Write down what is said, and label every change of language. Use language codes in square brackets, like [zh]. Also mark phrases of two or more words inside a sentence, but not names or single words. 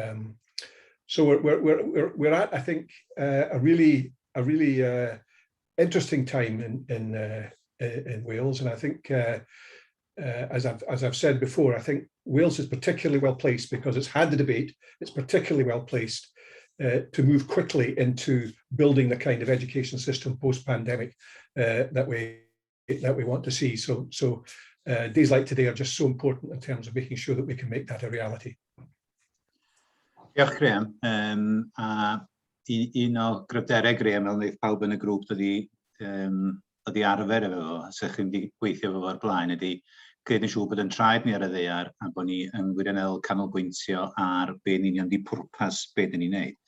[en] So we're at, I think, a really interesting time in Wales, and I think as I've said before, I think Wales is particularly well placed because it's had the debate. It's particularly well placed to move quickly into building the kind of education system post-pandemic that we want to see. So days like today are just so important in terms of making sure that we can make that a reality. [cy] Diolch, Graham. Un o gryfderau Graham, fel wneud pawb yn y grŵp ydi arfer efo fo, sech chi'n gweithio efo fo'r blaen, ydi gwneud yn siŵr bod yn traed ni ar y ddaear a bod ni yn wirioneddol canolbwyntio ar be'n union di pwrpas be dyn ni'n neud.